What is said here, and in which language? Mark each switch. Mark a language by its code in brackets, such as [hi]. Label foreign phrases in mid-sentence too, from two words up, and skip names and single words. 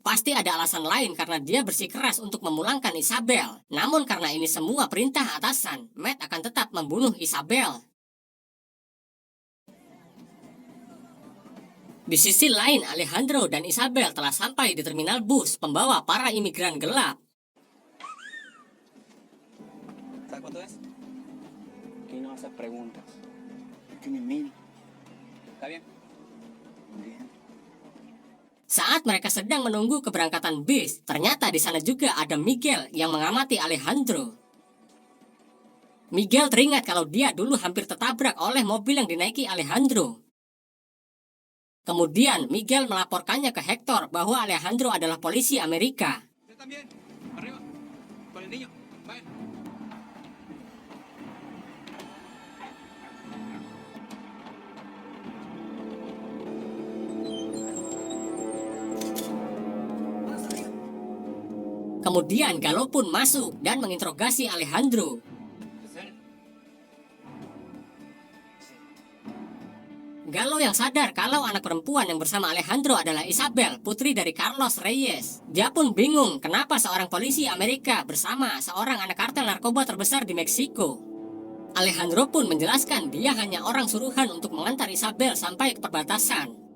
[id] Pasti ada alasan lain karena dia bersikeras untuk memulangkan Isabel. Namun karena ini semua perintah atasan, Matt akan tetap membunuh Isabel. Di sisi lain, Alejandro dan Isabel telah sampai di terminal bus pembawa para imigran gelap. [es] ¿Sabes cuánto es? Aquí no haces preguntas. ¿Qué me mean? ¿Está bien? Bien. [id] Saat mereka sedang menunggu keberangkatan bis, ternyata di sana juga ada Miguel yang mengamati Alejandro. Miguel teringat kalau dia dulu hampir tertabrak oleh mobil yang dinaiki Alejandro. Kemudian Miguel melaporkannya ke Hector bahwa Alejandro adalah polisi Amerika. [es] Usted también. Arriba. Con el niño. Vayan. [id] Kemudian Galo pun masuk dan menginterogasi Alejandro. [es] ¿Es él? [id] Galo yang sadar kalau anak perempuan yang bersama Alejandro adalah Isabel, putri dari Carlos Reyes. Dia pun bingung kenapa seorang polisi Amerika bersama seorang anak kartel narkoba terbesar di Meksiko. Alejandro pun menjelaskan dia hanya orang suruhan untuk mengantar Isabel sampai ke perbatasan.